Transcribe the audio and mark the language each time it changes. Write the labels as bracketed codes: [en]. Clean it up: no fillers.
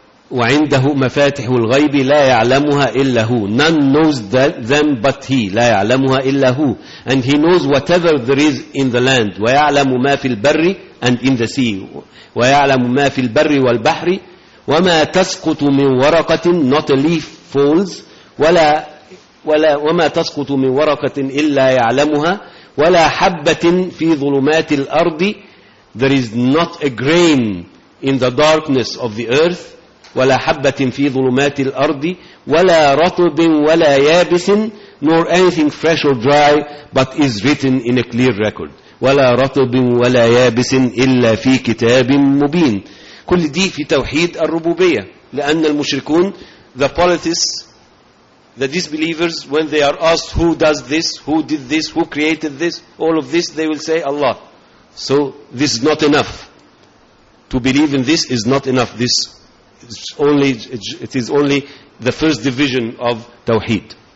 [ar] وعنده مفاتح الغيب لا يعلمها إلا هو. [en] None knows them but he. [ar] لا يعلمها إلا هو. [en] And he knows whatever there is in the land. [ar] ويعلم ما في البر [en] and in the sea. [ar] ويعلم ما في البر والبحر. وما تسقط من ورقة, [en] not a leaf falls, [ar] ولا وما تسقط من ورقة إلا يعلمها. ولا حبة في ظلمات الأرض, [en] there is not a grain in the darkness of the earth. [ar] ولا حبة في ظلمات الأرض, ولا رطب ولا يابس, [en] nor anything fresh or dry, but is written in a clear record. [ar] ولا رطب ولا يابس إلا في كتاب مبين. كل دي في توحيد الربوبية. لأن المشركون, [en] the polytheists, the disbelievers, when they are asked who does this, who did this, who created this, all of this, they will say Allah. So this is not enough. To believe in this is not enough. This It is only the first division of Tawheed.